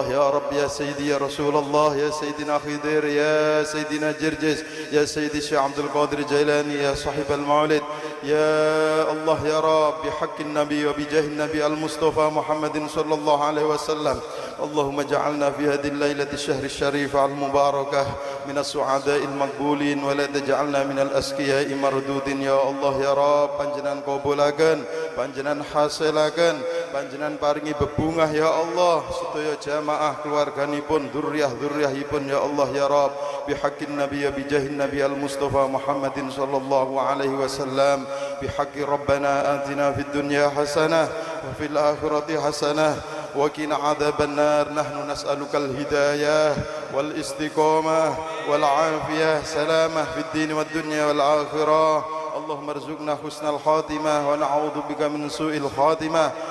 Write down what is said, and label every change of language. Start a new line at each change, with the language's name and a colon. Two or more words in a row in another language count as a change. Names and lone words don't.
Arabic: يا رب يا سيدي يا رسول الله يا سيدنا خضير يا سيدنا جرجس يا سيدي الشيخ عبد القادر الجيلاني يا صاحب المولد يا الله يا رب بحق النبي وبجاه النبي المصطفى محمد صلى الله عليه وسلم اللهم اجعلنا في هذه الليلة الشهر الشريفة المباركة من السعداء المقبولين ولا تجعلنا من الأسقياء مردودين يا الله ya Rabb
Javanese: panjenengan kabulaken panjenengan hasilaken panjenengan paringi bebungah
Arabic: ya Allah
Javanese: sedaya jamaah keluarganipun dzurriyyah-dzurriyyahipun
Arabic: يا الله يا رب بحق النبي بجاه النبي المصطفى محمد صلى الله عليه وسلم بحق ربنا آتنا في الدنيا حسنة وفي الآخرة حسنة وقنا عذاب النار نحن نسألك الهداية والاستقامة والعافية سلامة في الدين والدنيا والآخرة اللهم ارزقنا حسن الخاتمة ونعوذ بك من سوء الخاتمة